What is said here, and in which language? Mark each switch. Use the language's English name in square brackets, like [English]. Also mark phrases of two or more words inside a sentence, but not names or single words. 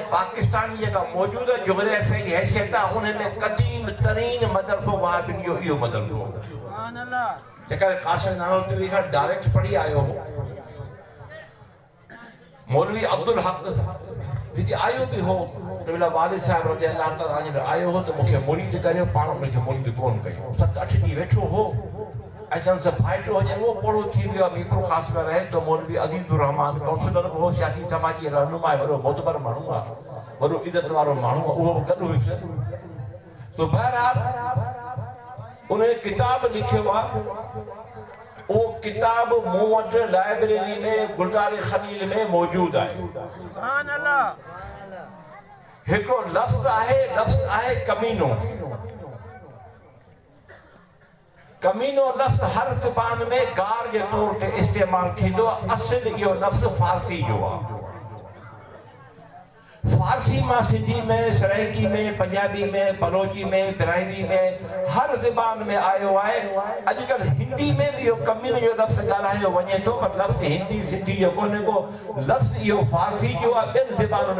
[Sindhi] पाकिस्तान जी जेका मौजूदा जोग्राफिया जी हैसियत आहे उनमें क़दीम तरीन मदरसो वहाबियुनि जो इहो मदरसो जेका कासिम नानोतवी खां डायरेक्ट पढ़ी आयो हो। मौलवी अब्दुल हक हिते आयो बि हो त वेला वालिद साहिब रज़ी अल्लाह ताला आयो हो त मूंखे मुरीद करियो पाण उनखे मुरीद कोन कयो 7-8 ॾींहं वेठो हो ऐसा भाइटो हुजे वो पोड़ो थी वियो आहे मीर ख़ासि में रहे तो मौलवी अज़ीज़ुर रहमान काउंसलर हो सियासी समाजी रहनुमा वॾो मोतबर माण्हू आहे वॾो इज़त वारो माण्हू आहे उहो गॾु हुयुसि। तो बहरहाल उन किताब लिखियो आहे। वो किताब मूं वटि लाइब्रेरी में गुलज़ार खलील में मौजूदु आहे। [Arabic] سبحان الله. [Sindhi] हिकिड़ो लफ़्ज़ आहे कमीनो। कमीनो लफ़्ज़ हर ज़बान में गार के तौर पे इस्तेमाल थींदो आहे। असुल इहो लफ़्ज़ फारसी जो आहे। फारसी मां सिंधी में सराइकी में पंजाबी में बलोची में बिराइवी में हर ज़बान में आयो आहे। अॼुकल्ह हिंदी में भी इहो कमीनो जो लफ़्ज़ ॻाल्हायो वञे थो पर लफ़्ज़ हिंदी सिंधी जो कोन्हे को लफ़्ज़ इहो फारसी जो आहे।